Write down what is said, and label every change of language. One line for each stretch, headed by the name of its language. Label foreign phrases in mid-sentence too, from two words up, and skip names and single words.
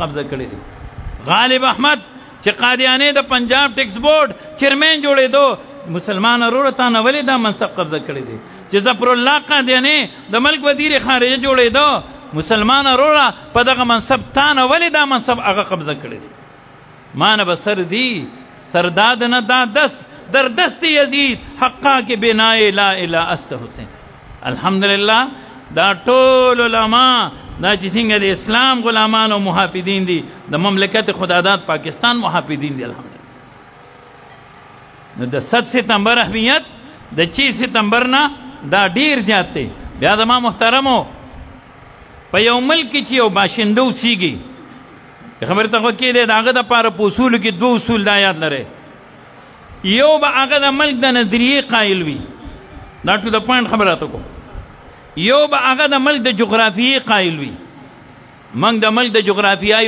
Pashto: قبضه کړی دی غالب احمد چې قادیانې د پنجاب ټیکس بورډ چیرمین جوړېدو مسلمان وروره تا نه ولې دا منصب قبضه کړی دی چې ظفر الله قادیانې د ملک وزیر خارجه جوړېدو مسلمان وروره په دغه منصب تا نه ولې دا منصب هغه قبضه کړی دی ما نه به سر دی
Persian: سرداد نه دا دست در دست یزید حقا کې بنای لا اله است حسین
Pashto: الحمدلله دا ټول علما دا چې څنګه د اسلام غلامان او محافظین دي د مملکت خداداد پاکستان محافظین دي الحمدلله نو د 7 ستمبر اهمیت د 6 ستمبر نه دا ډیر زیات دی بیا زما محترمو په یو ملک کې چې یو باشنده اوسیږي خبرې ته خو کې دی د هغه دپاره په اصولو کې 2 اصول دا یاد لرئ یو به هغه د ملک د نظریې قایل وي دا
English: to the point
Pashto: خبره راته کوم یو به هغه د ملک د جغرافیې قایل وي موږ د ملک د جغرافیایي